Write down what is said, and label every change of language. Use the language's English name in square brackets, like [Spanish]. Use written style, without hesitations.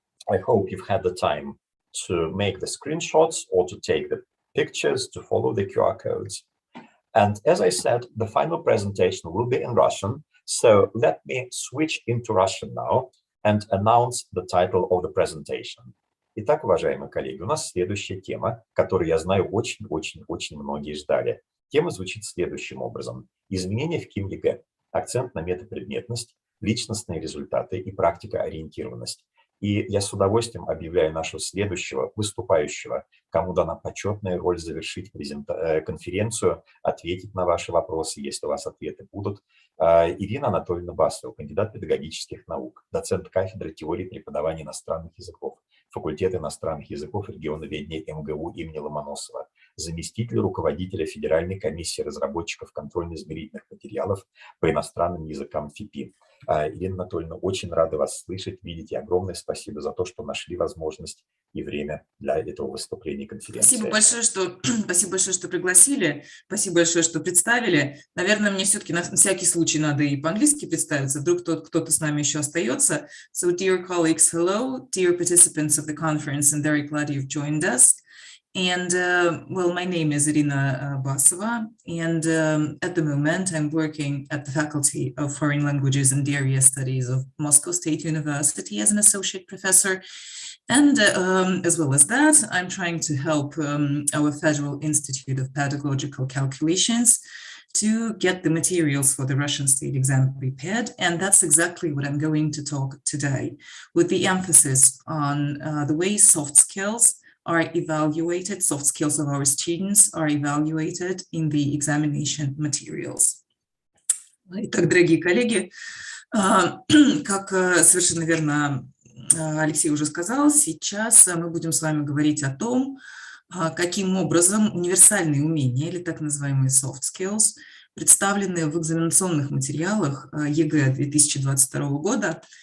[English] I hope you've had the time to make the screenshots or to take the pictures, to follow the QR codes. And as I said, the final presentation will be in Russian. So let me switch into Russian now and announce the title of the presentation. [Russian] Итак, уважаемые коллеги, у нас следующая тема, которую, я знаю, очень многие ждали. Тема звучит следующим образом. Изменения в КИМ-ЕГЭ. Акцент на метапредметность, личностные результаты и практикоориентированность. И я с удовольствием объявляю нашего следующего выступающего, кому дана почетная роль завершить конференцию, ответить на ваши вопросы, если у вас ответы будут. Ирина Анатольевна Басова, кандидат педагогических наук, доцент кафедры теории преподавания иностранных языков, факультет иностранных языков регионоведения МГУ имени Ломоносова, заместитель руководителя Федеральной комиссии разработчиков контрольно-измерительных материалов по иностранным языкам ФИПИ. Ирина Анатольевна, очень рада вас слышать, видеть, и огромное спасибо за то, что нашли возможность и время для этого выступления конференции. Спасибо большое, что пригласили, спасибо большое, что представили. Наверное, мне все-таки на всякий случай надо и по-английски представиться, вдруг кто-то с нами еще остается. [English] So, dear colleagues, hello, dear participants of the conference, I'm very glad you've joined us. And, well, my name is Irina Basova, and at the moment I'm working at the Faculty of Foreign Languages and Area Studies of Moscow State University as an associate professor. And as well as that, I'm trying to help our Federal Institute of Pedagogical Calculations to get the materials for the Russian state exam prepared. And that's exactly what I'm going to talk today, with the emphasis on the way soft skills are evaluated, soft skills of our students are evaluated in the examination materials. [Russian] Итак, дорогие коллеги, как совершенно верно Алексей уже сказал, сейчас мы будем с вами говорить о том, каким образом универсальные умения, или так называемые soft skills, представлены в экзаменационных материалах ЕГЭ 2022 года.